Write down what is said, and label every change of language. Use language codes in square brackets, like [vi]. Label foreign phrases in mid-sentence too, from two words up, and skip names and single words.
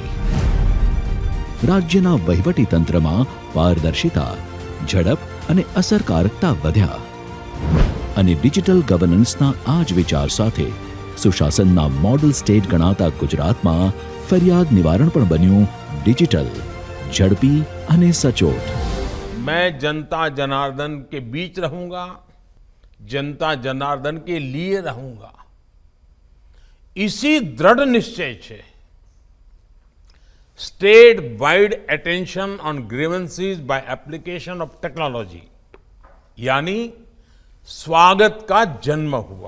[gu] રાજ્યના વહીવટી તંત્રમાં પારદર્શિતા, ઝડપ અને અસરકારકતા વધ્યા અને ડિજિટલ ગવર્નન્સના આ જ વિચાર સાથે સુશાસનના [en] model state [gu] ગણાતા ગુજરાતમાં ફરિયાદ નિવારણ પણ બન્યું ડિજિટલ, ઝડપી અને સચોટ। [hi] मैं जनता जनार्दन के बीच रहूंगा, जनता जनार्दन के लिए रहूंगा, इसी दृढ़ निश्चय से [en] State Wide Attention on Grievances by Application of Technology [hi] यानी स्वागत का जन्म हुआ।